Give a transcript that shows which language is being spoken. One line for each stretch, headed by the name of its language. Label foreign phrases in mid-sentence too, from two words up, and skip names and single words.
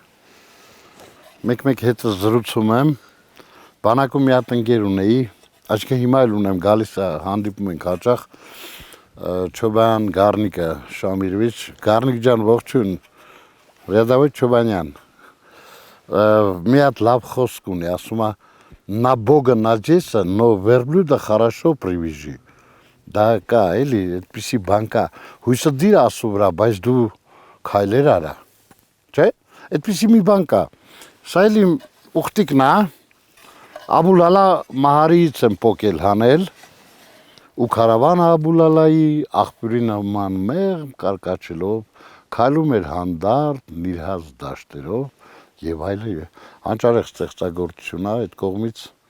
Armenian: մեկ հետ զրուցում եմ, բանակում մի հատ ընկեր ունեի, Այսինքն հիմա էլ ունեմ, գալիս է, հանդիպում ենք հաճախ, Չոբան Գառնիկը Շամիրովիչ, Գառնիկ ջան, ողջույն, Ռեդավոյ Չոբանյան, մի հատ լավ խոսք ունի, ասում է,
Russian: на Бога надейся, но верблюда хорошо привяжи։ Դա
Armenian: կա, էլի, այդպիսի բան կա, հույսը դիր ասու վրա, բայց դու քայլեր արա, չէ, այդպիսի մի բան կա, սա էլ իմ ուխտիկն է, Աբուլալա Մահարիից եմ պոկել հանել ու կարավանը Աբուլալայի աղբյուրի նման մեղմ կարկաչելով քայլում էր հանդարտ նիրհազ դաշտերով եւ այլն հանճարեղ ստեղծագործություն է այդ կողմից